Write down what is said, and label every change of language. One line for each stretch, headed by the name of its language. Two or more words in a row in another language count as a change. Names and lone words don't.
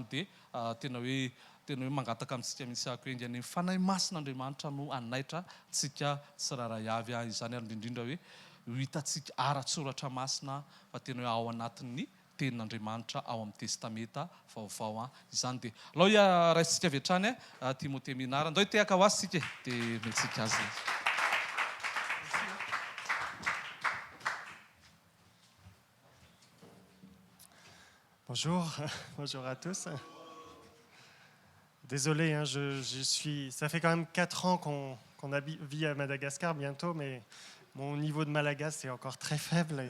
Malagasy: Dia tena hoe mangataka amintsika misy ako engy any fanahy masin'Andriamanitra no anaitra tsika tsirairay avy izany, ary indrindrindra hoe hitatsika ara-tsoratra masina fa tena hoe ao anatin'ny tenin'Andriamanitra ao amin'ny testameta vaovao izany. Dia alao raisitsika avy hatrany Timothée Minara, andao tehaka ho azy sika dia mentsika azy.
French: Bonjour, bonjour à tous. Désolé, ça fait quand même 4 ans qu'on vit à Madagascar bientôt, mais mon niveau de malagasy est encore très faible.